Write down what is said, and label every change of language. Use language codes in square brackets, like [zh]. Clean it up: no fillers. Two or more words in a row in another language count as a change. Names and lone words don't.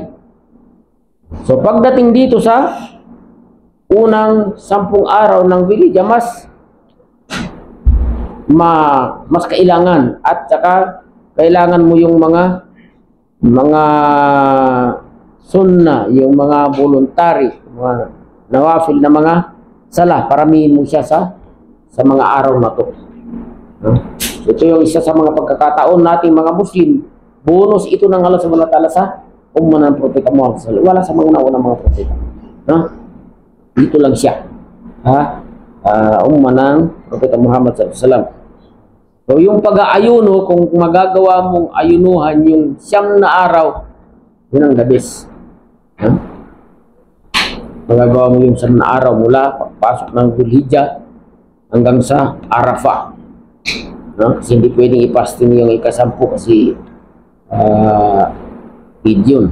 [tl] So pagdating dito sa unang 10 araw ng Dhul-Hijjah, mas kailangan, at saka kailangan mo yung mga sunna, yung mga voluntary, mga nawafil na mga sala, paramihin mo siya sa mga araw na to. Ito yung isa sa mga pagkakataon nating mga Muslim. Bonus ito ng [ar] الله سبحانه وتعالى [tl] sa umma ng Propeta Muhammad [ar] صلى الله عليه وسلم. [tl] Wala sa mga naunang mga propeta. Dito lang siya. Umma ng Propeta Muhammad [ar] صلى الله عليه وسلم. [tl] So yung pag-aayuno, kung magagawa mong ayunuhan yung 9 na araw, yun ang [en] the best. [tl] Magagawa mo yung 9 na araw mula pagpasok ng Dhul-Hijjah hanggang sa Arafah. Kasi hindi pwedeng ipastin yung ika-10 kasi yun.